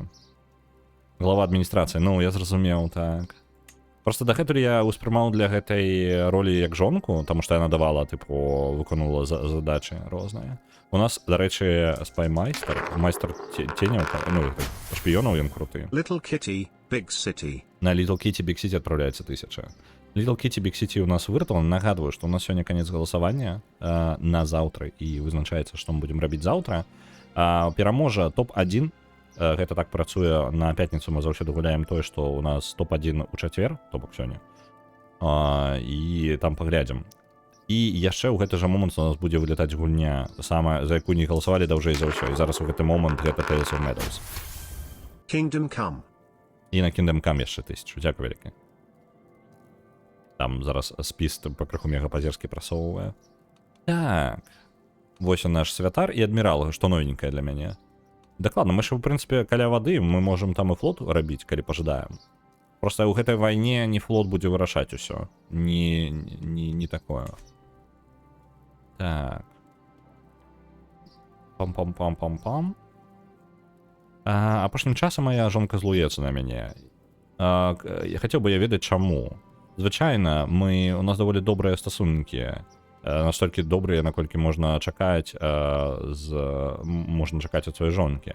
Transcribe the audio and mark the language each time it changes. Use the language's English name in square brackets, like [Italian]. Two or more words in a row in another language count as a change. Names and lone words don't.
[Belarusian] Глава адміністрацыі, ну, я зразумеў, так. Просто дагэтуль я ўспрымаў для гэтай ролі як жонку, таму што яна давала, выконвала задачы розныя. У нас, дарэчы, спаймайстер, майстер ценяў, ну, шпіёнаў, ён круты. Little Kitty, Big City. На Little Kitty, Big City адпраўляецца 1000. Little Kitty, Big City у нас выртал. Нагадваю, што у нас сёння канец галасавання на заўтра, і вызначаецца, што мы будзем рабіць заўтра. Пераможа топ-1. Гэта так працуе на пятніцу, мы заўсёды гуляем тое, што у нас топ-1 у чацвер, то бок сёння. І там паглядзім. І яшчэ ў гэты жа момант у нас будзе вылетаць гульня, за якую не галасавалі даўжэй за ўсё. І зараз у гэты момант гэта Tales of Meadows. Kingdom Come. І на Kingdom Come яшчэ 1000. Дзякуй вялікі. Там зараз спіс пакрыху мегапазерскі прасоўвае. Так. Вось он наш святар і адмірал, што новенькае для мяне. Дакладна, мы ж, у прынцыпе, каля вады, мы можам там і флот рабіць, калі пажадаем. Просто ў гэтай вайне не флот будзе вырашаць усё. Не такое. Так. Пам-пам-пам-пам-пам. Апошнім часам моя жонка злуецца на мяне. Я хацеў бы ведаць, чаму. Звычайна, у нас даволі добрыя стасункі. Настолькі добрыя, наколькі можна чакаць ад сваёй жонкі.